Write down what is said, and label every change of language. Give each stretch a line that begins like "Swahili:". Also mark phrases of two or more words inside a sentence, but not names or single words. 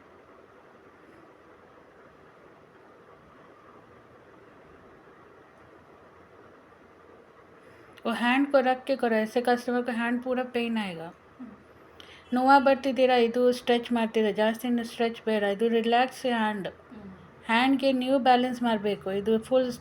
Hindi: वो हैंड को रख के करो, ऐसे कस्टमर को हैंड पूरा ಪೇಯ್ನ್ ಆएगा.
Kannada: ನೋವು ಬರ್ತಿದ್ದೀರಾ, ಇದು ಸ್ಟ್ರೆಚ್ ಮಾಡ್ತೀರಾ, ಜಾಸ್ತಿ ಸ್ಟ್ರೆಚ್ ಬೇಡ, ಇದು ರಿಲ್ಯಾಕ್ಸ್ ಹ್ಯಾಂಡ್ಗೆ ನೀವು ಬ್ಯಾಲೆನ್ಸ್ ಮಾಡಬೇಕು. ಇದು ಫುಲ್